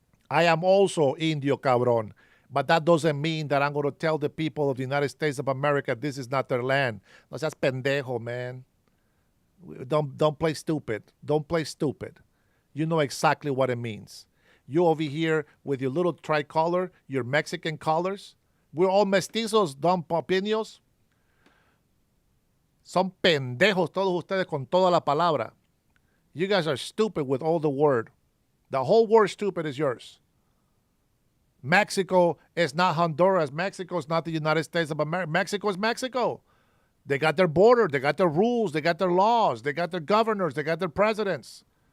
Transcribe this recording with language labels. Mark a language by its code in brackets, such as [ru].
[en] I am also Indio, cabrón. But that doesn't mean that I'm going to tell the people of the United States of America this is not their land. [es] No seas pendejo, [en] man. Don't play stupid. Don't play stupid. You know exactly what it means. You over here with your little tricolor, your Mexican colors. We're all mestizos, don papiños. [es] Son pendejos todos ustedes con toda la palabra. [en] You guys are stupid with all the word. The whole word stupid is yours. Mexico is not Honduras. Mexico is not the United States of America. Mexico is Mexico. They got their border, they got their rules, they got their laws, they got their governors, they got their presidents.